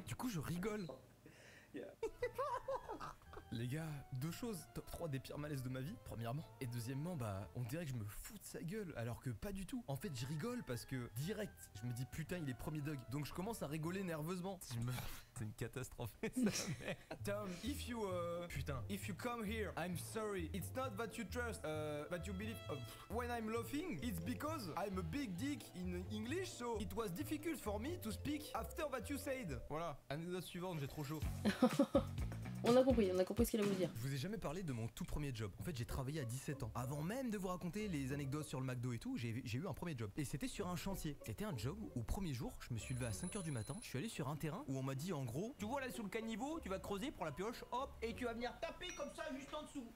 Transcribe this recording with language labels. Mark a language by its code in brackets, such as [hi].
[fr] Du coup je rigole. Yeah. Les gars, deux choses, top 3 des pires malaises de ma vie, premièrement. Et deuxièmement, bah, on dirait que je me fous de sa gueule, alors que pas du tout. En fait, je rigole parce que, direct, je me dis putain, il est premier dog. Donc je commence à rigoler nerveusement. C'est une catastrophe. [en] Tom, if you, putain, if you come here, I'm sorry. It's not that you trust, that you believe. When I'm laughing, it's because I'm a big dick in English, so it was difficult for me to speak after that you said. [fr] Voilà, anecdote suivante, j'ai trop chaud. On a compris ce qu'il a voulu dire. Je vous ai jamais parlé de mon tout premier job. En fait, j'ai travaillé à 17 ans. Avant même de vous raconter les anecdotes sur le McDo et tout, j'ai eu un premier job. Et c'était sur un chantier. C'était un job où, au premier jour, je me suis levé à 5h du matin. Je suis allé sur un terrain où on m'a dit en gros, tu vois là sous le caniveau, tu vas creuser pour la pioche, hop, et tu vas venir taper comme ça juste en dessous.